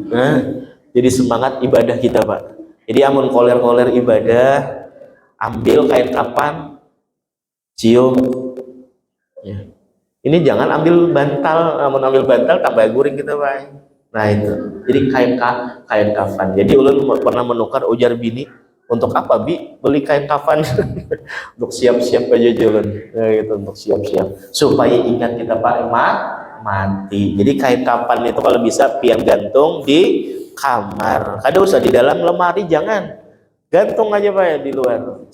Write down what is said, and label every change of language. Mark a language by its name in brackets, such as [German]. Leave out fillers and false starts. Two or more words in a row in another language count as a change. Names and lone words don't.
[Banjar] Jadi semangat ibadah kita Pak. Jadi amun koler-koler ibadah, ambil kain kafan, cium. [Indonesian] Ya. [Banjar] Ini jangan ambil bantal, amun ambil bantal tambah guring kita Pak. [Indonesian] Nah itu. Jadi kain kafan. [Banjar] Jadi ulun pernah menukar ujar bini, untuk apa Bi beli kain kafan? [Indonesian] Untuk siap-siap aja jalan. Nah, gitu, untuk siap-siap. Supaya ingat kita Pak mati. Jadi kain kafan itu kalau bisa pian gantung di kamar. [Banjar] Kada usah di dalam lemari, jangan. Gantung aja Pak ya di luar.